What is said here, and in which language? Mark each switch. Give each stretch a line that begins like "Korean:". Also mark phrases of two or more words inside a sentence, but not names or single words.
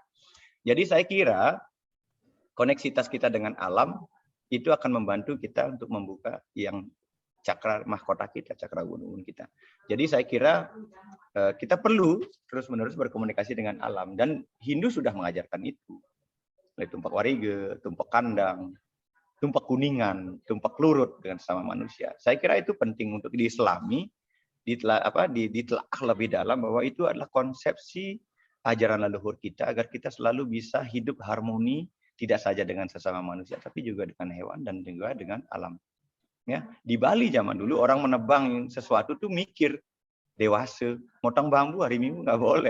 Indonesian: Jadi saya kira koneksitas kita dengan alam itu akan membantu kita untuk membuka yang cakra mahkota kita, cakra gunung kita. Jadi saya kira kita perlu terus-menerus berkomunikasi dengan alam dan Hindu sudah mengajarkan itu. Mulai tumpak warige, tumpak kandang, tumpak kuningan, tumpak lurut dengan sama manusia. Saya kira itu penting untuk diislami, ditelaah lebih dalam bahwa itu adalah konsepsi ajaran leluhur kita agar kita selalu bisa hidup harmoni tidak saja dengan sesama manusia tapi juga dengan hewan dan juga dengan alam. Ya, di Bali zaman dulu orang menebang sesuatu tuh mikir dewasa, motong bambu hari Minggu nggak boleh.